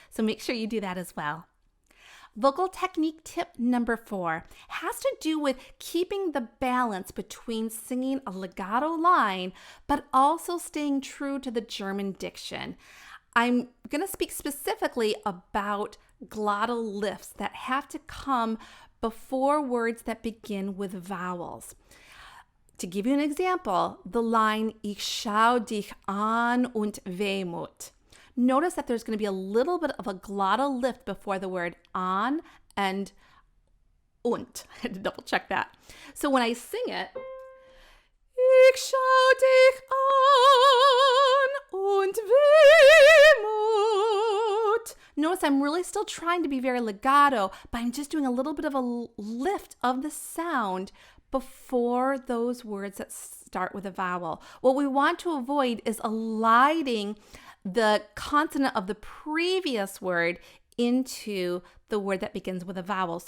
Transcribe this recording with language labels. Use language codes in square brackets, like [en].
[en] So make sure you do that as well. Vocal technique tip number 4 has to do with keeping the balance between singing a legato line, but also staying true to the German diction. I'm going to speak specifically about glottal lifts that have to come before words that begin with vowels. To give you an example, the line [de] Ich schau dich an und Wehmut. [en] Notice that there's going to be a little bit of a glottal lift before the word an and und. I had to double check that. So when I sing it, [de] ich schau dich an und Wehmut. [en] Notice I'm really still trying to be very legato, but I'm just doing a little bit of a lift of the sound before those words that start with a vowel. What we want to avoid is eliding the consonant of the previous word into the word that begins with a vowel.